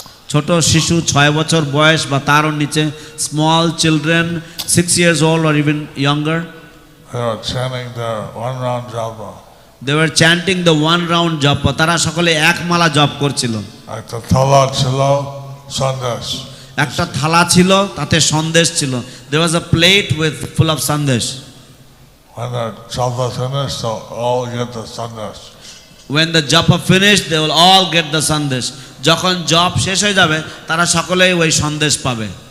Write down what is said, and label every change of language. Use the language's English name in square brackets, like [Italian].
[Bangla] ছোট শিশু 6 বছর বয়স বা তারও নিচে, [English] Small children 6 years old or even younger, They were chanting their one round japa. they were chanting the one round japa. [Bangla] তারা সকলে এক মালা জপ করছিল। একটা thala chilo sandesh. একটা থালা ছিল, তাতে সন্দেশ ছিল। [English] There was a plate with full of sandesh. When the japa finished, they'll all get the sandesh. When the japa finished, they will all get the sandesh. [Bangla] যখন জপ শেষ হয়ে যাবে তারা সকলেই ওই সন্দেশ পাবে।